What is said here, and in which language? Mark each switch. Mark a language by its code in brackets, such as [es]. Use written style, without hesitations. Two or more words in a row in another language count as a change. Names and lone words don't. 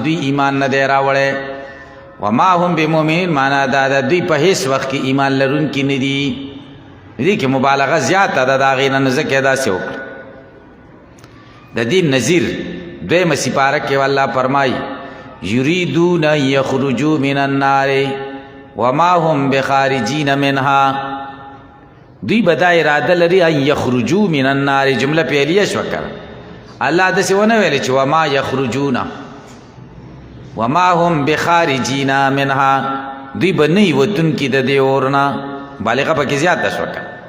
[ps] دوی ایمان نه دی راوړی [ar] وما هم بمؤمنین [ps] معنا دا دوی په هیڅ وخت کې ایمان لرونکي نه دي دې کې مبالغه زیاته ده د هغې نه نو ځکه یې داسې وکړه د دې نظیر دویمه سپاره کې الله فرمایي [ar] یریدون ان یخرجوا من النار وما هم بخارجین منها [ps] دوی به دا اراده لري [ar] ان یخرجوا من النار [ps] جمله فعلیه شوه کنه الله داسې ونه ویلې چې [ar] وما یخرجون وما هم بخارجین منها [ps] دوی به نه وي وتونکي د دې اور نه بالغه پکې زیاته شوه کنه